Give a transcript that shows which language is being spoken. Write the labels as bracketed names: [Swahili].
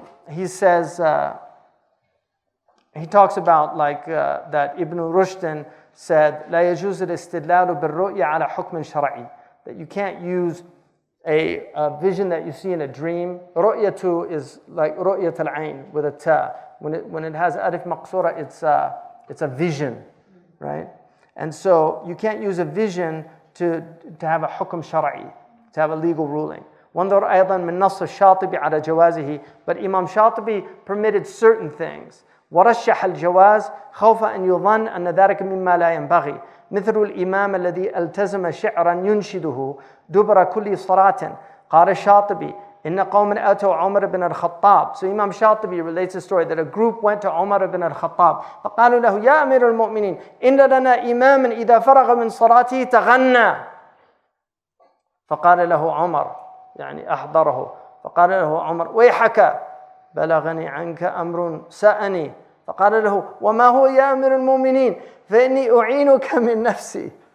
[English] He says, he talks about that Ibn Rushd said, [Arabic] لا يجوز الاستدلال بالرؤية على حكم شرعي, [English] that you can't use a vision that you see in a dream. رؤية is like [Arabic] رؤية العين [English] with a ta. When it has alif maqsura, it's a vision, right? And so you can't use a vision to have a [Arabic] حكم شرعي, [English] to have a legal ruling. [Arabic] وانظر أيضا من نص الشاطبي على جوازه, [English] but Imam Shatibi permitted certain things. [Arabic] ورشح الجواز خوف أن يظن أن ذلك مما لا ينبغي, مثل الإمام الذي التزم شعرا ينشده دبر كل صلاة. قال الشاطبي إن قوم أتوا عمر بن الخطاب. [English] So Imam Shatibi relates a story that a group went to Umar ibn al-Khattab. [Arabic] فقالوا له يا أمير المؤمنين إن لنا إماما إذا فرغ من صلاته تغنى. فقال له عمر, يعني أحضره, فقال له عمر ويحك بلغني عنك أمر سأني. فقال له وما هو يا أمير المؤمنين فإني أعينك من نفسي.